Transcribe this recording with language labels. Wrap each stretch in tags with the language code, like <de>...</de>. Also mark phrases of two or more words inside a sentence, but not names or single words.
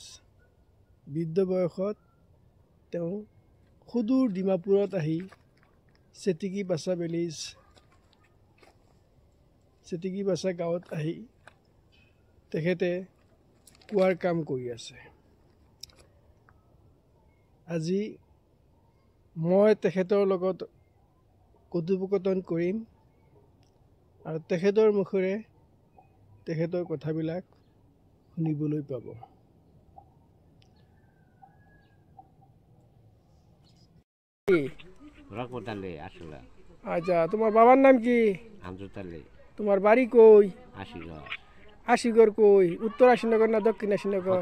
<as>বৃদ্ধ বয়সত তেওঁ সুদূৰ ডিমাপুৰত আহি চেতিকিবাচা গাঁৱত আহি তেখেতে কুঁৱাৰ কাম কৰি আছে। আজি মই তেখেতৰ লগত কথোপকথন কৰিম আৰু তেখেতৰ মুখেৰে তেখেতৰ কথাবিলাক শুনিবলৈ পাব।</as> <bn>রহমত আলী আসলে। আচ্ছা, তোমার বাবার নাম কি? আমজুদ আলী। তোমার বাড়ি কই? আশিগড়। আশিগড় কই? উত্তর আশিনগর না দক্ষিণ আশিনগর?</bn>